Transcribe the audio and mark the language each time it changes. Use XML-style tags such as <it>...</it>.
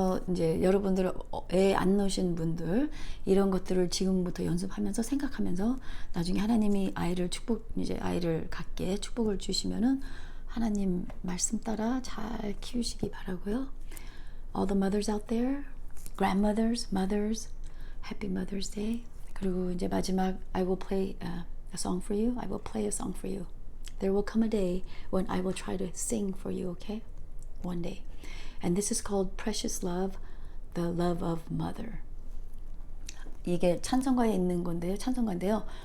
<ko>이제 여러분들 애 안 낳으신 분들 이런 것들을 지금부터 연습하면서 생각하면서 나중에 하나님이 이제 아이를 갖게 축복을 주시면은 하나님 말씀 따라 잘 키우시기 바라고요.</ko> <en>All the mothers out there, grandmothers, mothers, happy Mother's Day.</en> <ko>그리고 이제 마지막</ko> <en>I will play a song for you. I will play a song for you. There will come a day when I will try to sing for you, okay? One day. And this is called Precious Love, the Love of Mother.</en> <ko>이게 찬송가에 있는 찬송가인데요.</ko>